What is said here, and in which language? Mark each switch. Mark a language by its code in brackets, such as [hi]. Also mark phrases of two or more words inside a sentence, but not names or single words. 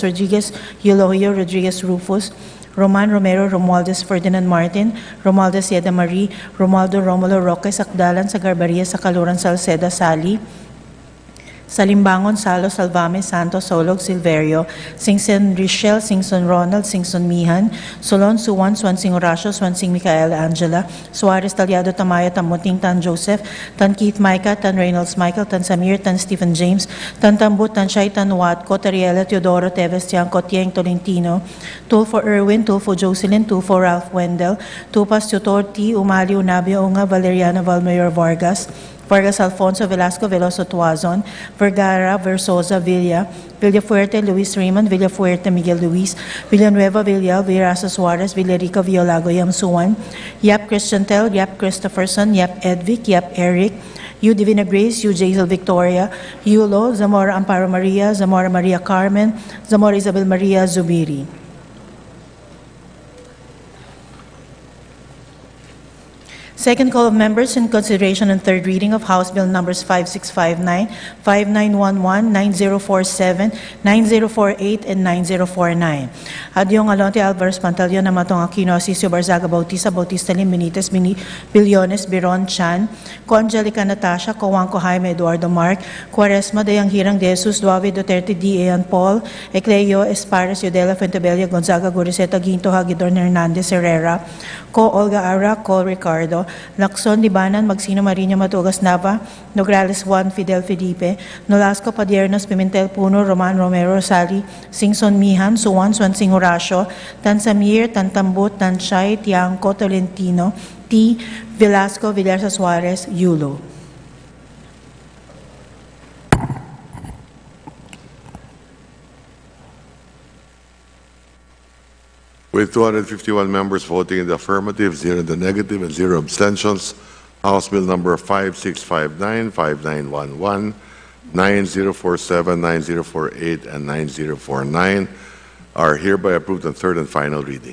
[en] Rodriguez, Eulogio, Rodriguez, Rufus, Roman Romero, Romualdez, Ferdinand Martin, Romualdez, Yeda Marie, Romualdo, Romulo, Roque, Sakdalan, Sagarbaria, Sakaluran, Salceda, Sali, Salimbangon, Salo, Salvame, Santos, Solog, Silverio, Singson Richelle, Singson Ronald, Singson Mihan, Solon, Suwan, Swansing Horacio, Swansing Micaela Angela, Suarez, Talyado, Tamaya, Tamuting, Tan Joseph, Tan Keith Micah, Tan Reynolds Michael, Tan Samir, Tan Stephen James, Tan Tambut, Tan Shay, Tan Watco, Tariela, Teodoro, Teves, Tiangco, Tieng, Tolentino, Tulfo Erwin, Tulfo Jocelyn, Tulfo Ralph Wendell, Tupas, Tutor, T. Umali, Unabia, Unga, Valeriana, Valmayor, Vargas Alfonso, Velasco, Veloso, Tuazon, Vergara, Versosa, Villafuerte, Luis Raymond, Villafuerte, Miguel Luis, Villanueva, Villar, Virasa Suarez, Villarica, Violago, Yamsuan, Yap Christian Tel, Yap Christopherson, Yap Edvic, Yap Eric, U Divina Grace, U Jaisal Victoria, Yulo, Zamora Amparo Maria, Zamora Maria Carmen, Zamora Isabel Maria Zubiri. Second call of members in consideration and third reading of House Bill numbers 5659, 5911, 9047, 9048, and 9049. Adyong Alonte Alvarez Pantaleon, Namatong Aquino, Asisio Barzaga Bautista, Bautista Lim, Benitez, Billones, Biron, Chan, Ko Angelica Natasha, Ko Juanco Jaime, Eduardo Mark, Quaresma, Dayang Hirang De Jesus, Duave Duterte, D. Ayan Paul, Ecleo Espares, Yudela Fuentebella, Gonzaga, Guriseta, Ginto, Hagidor, Hernandez, Herrera, Ko Olga Ara, Ko Ricardo, Lacson, Libanan, Magsino, Marina, Matugas, Nava, Nograles Juan, Fidel Felipe, Nolasco, Padiernos, Pimentel, Puno, Roman, Romero, Sali, Singson, Mihan, Suwan, Swansing, Horacio, Tan Samir, Tan Tambut, Tan Shay, Tiangco, Tolentino, T. Velasco, Villarsa Suarez, Yulo. With 251 members voting in the affirmative, 0 in the negative, and 0 abstentions, House Bill number 5659, 5911, 9047, 9048, and 9049 are hereby approved on third and final reading.